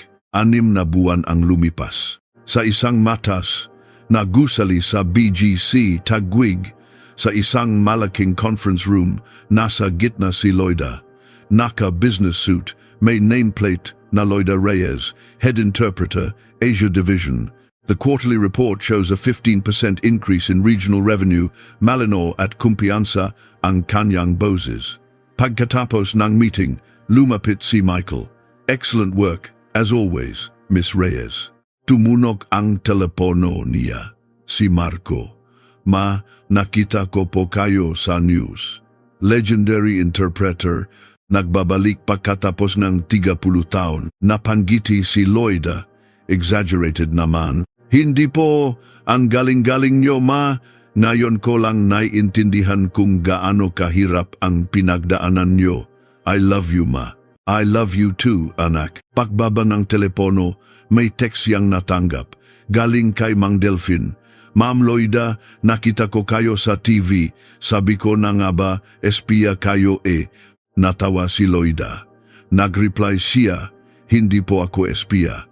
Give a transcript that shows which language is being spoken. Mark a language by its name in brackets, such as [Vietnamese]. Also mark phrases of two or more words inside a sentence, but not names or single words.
[Filipino] 6 na buwan ang lumipas. Sa isang matas, nagusali sa BGC Taguig. Sa isang malaking conference room, nasa gitna si Loida. Naka- [English] business suit, [Filipino] may nameplate na Loida Reyes, [English] head interpreter, Asia Division. The quarterly report shows a 15% increase in regional revenue. [Filipino] Malino at kumpiyansa ang kanyang boses. Pagkatapos ng meeting, lumapit si Michael. [English] Excellent work, as always, Miss Reyes. [Filipino] Tumunog ang telepono niya. Si Marco. Ma, nakita ko po kayo sa news. [English] Legendary interpreter, [Filipino] nagbabalik pagkatapos ng 30 taon. Napanggiti si Loida. Exaggerated naman. Hindi po, ang galing-galing nyo, ma. Ngayon ko lang naiintindihan kung gaano kahirap ang pinagdaanan nyo. [English] I love you, ma. I love you too, [Filipino] anak. Pagbaba ng telepono, may text yang natanggap. Galing kay Mang Delfin. Ma'am Loida, nakita ko kayo sa TV. Sabi ko na nga ba, espiya kayo eh. Natawa si Loida. Nagreply siya, hindi po ako espiya.